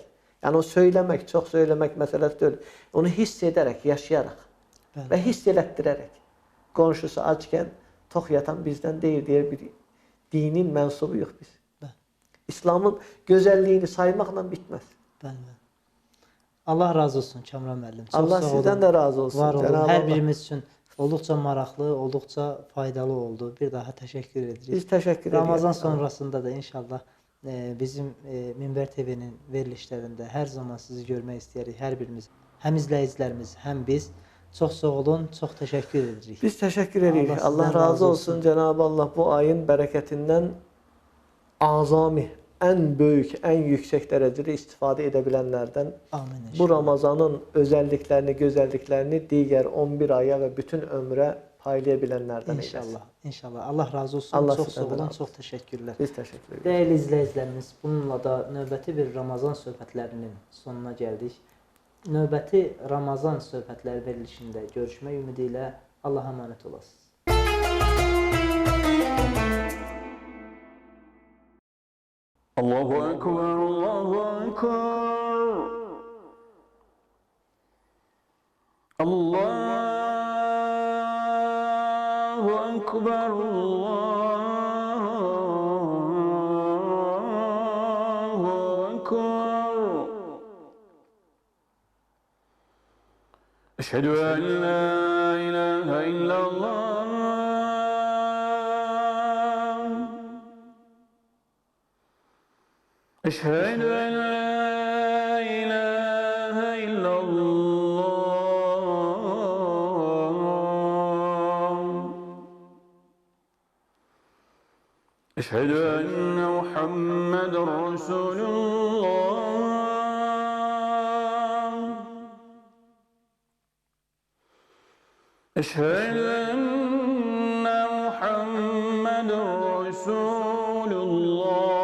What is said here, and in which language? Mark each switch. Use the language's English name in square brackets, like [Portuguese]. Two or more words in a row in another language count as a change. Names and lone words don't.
[Turkish] Yani o söylemek, çok söylemek meselesi değil. Onu hissederek, yaşayarak ve hissettirerek. Komşusu açken tok yatan bizden değil diye bir dinin mensubu yok biz. İslam'ın güzelliğini saymakla bitmez. [Azerbaijani] Allah razı olsun Kamran müəllim. Çox [Turkish] Allah [Azerbaijani] sağ [Turkish] sizden [Azerbaijani] olun. [Turkish] de razı olsun. Var olun. Cenab-ı [Azerbaijani] Hər [Turkish] Allah. [Azerbaijani] birimiz üçün olduqca maraqlı, olduqca faydalı oldu. Bir daha təşəkkür edirik. [Turkish] Biz teşekkür ediyoruz. [Azerbaijani] Ramazan sonrasında da inşallah bizim Minber TV'nin verilişlərində hər zaman sizi görmək istəyirik. Hər birimiz, həm izləyicilərimiz, həm biz. Çox sağ olun, çox təşəkkür edirik. [Turkish] Biz teşekkür ediyoruz. Allah Allah sizden razı razı olsun. olsun. Cenab-ı Allah bu ayın bereketinden azami, en büyük, en yüksek derecede istifade edebilenlerden Amin. bu Ramazan'ın özelliklerini, güzelliklerini diğer 11 aya ve bütün ömre paylayabilenlerden eylesin. İnşallah. İnşallah. Allah razı olsun. Allah [Azerbaijani] Çox [Turkish] sizden [Azerbaijani] sağ [Turkish] de [Azerbaijani] olun, [Turkish] razı [Azerbaijani] çox təşəkkürlər. [Turkish] Biz teşekkür ediyoruz. [Azerbaijani] Değerli izləyicilərimiz, bununla da növbəti bir Ramazan söhbətlərinin sonuna gəldik. Növbəti Ramazan söhbətləri verilişində görüşmək ümidi ilə Allah'a əmanət olasınız. [Arabic] الله أكبر، الله أكبر. الله أكبر، الله أكبر. أشهد أن لا إله إلا الله. أشهد أن لا إله إلا الله أشهد أن محمد رسول الله أشهد أن محمد رسول الله